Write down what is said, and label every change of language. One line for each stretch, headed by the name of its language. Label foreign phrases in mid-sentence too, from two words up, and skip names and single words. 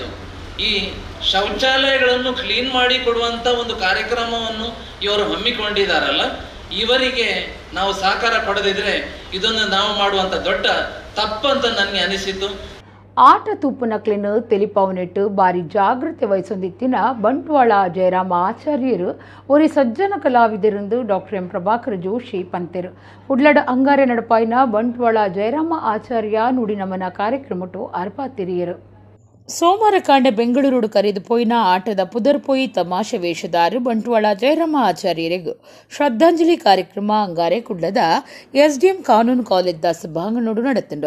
Kannada: ಈ ಶೌಚಾಲಯಗಳನ್ನು ಕ್ಲೀನ್ ಮಾಡಿ ಕೊಡುವಂಥ ಒಂದು ಕಾರ್ಯಕ್ರಮವನ್ನು ಇವರು ಹಮ್ಮಿಕೊಂಡಿದ್ದಾರಲ್ಲ, ಇವರಿಗೆ ನಾವು ಸಹಕಾರ ಕೊಡದಿದ್ರೆ ಇದನ್ನು ನಾವು ಮಾಡುವಂಥ ದೊಡ್ಡ ತಪ್ಪಂತ ನನಗೆ ಅನಿಸಿತು.
Tulu: ಆಟ ತೂಪುನಕ್ಲಿನ ತೆಲಿಪವನಿಟ್ಟು ಬಾರಿ ಜಾಗೃತಿ ವಹಿಸೊಂದಿತ್ತಿನ ಬಂಟ್ವಾಳ ಜಯರಾಮ ಆಚಾರ್ಯರು ஒரு ಸಜ್ಜನ ಕಲಾವಿದರೆಂದು ಡಾಕ್ಟರ್ ಎಂ ಪ್ರಭಾಕರ ಜೋಶಿ ಪಂತೆರು. ಉಡ್ಲಡ ಅಂಗಾರೆ ನಡಪಾಯಿನ ಬಂಟ್ವಾಳ ಜಯರಾಮ ಆಚಾರ್ಯ ನುಡಿ ನಮನ ಕಾರ್ಯಕ್ರಮಟು ಅರ್ಪಾತಿರಿಯರು. ಸೋಮವಾರ ಕಾಂಡೆ ಬೆಂಗಳೂರು ಕರೆದು ಪೋಯಿನ ಆಟದ ಪುದರ್ ಪೋಯಿ ತಮಾಷೆ ವೇಷದಾರು ಬಂಟ್ವಾಳ ಜಯರಾಮ ಆಚಾರ್ಯರಿಗೂ ಶ್ರದ್ಧಾಂಜಲಿ ಕಾರ್ಯಕ್ರಮ ಅಂಗಾರೆ ಕುಡ್ಲದ ಎಸ್ಡಿಎಂ ಕಾನೂನು ಕಾಲೇಜ್ದ ಸಭಾಂಗಣೋಡು ನಡೆತಂಡು.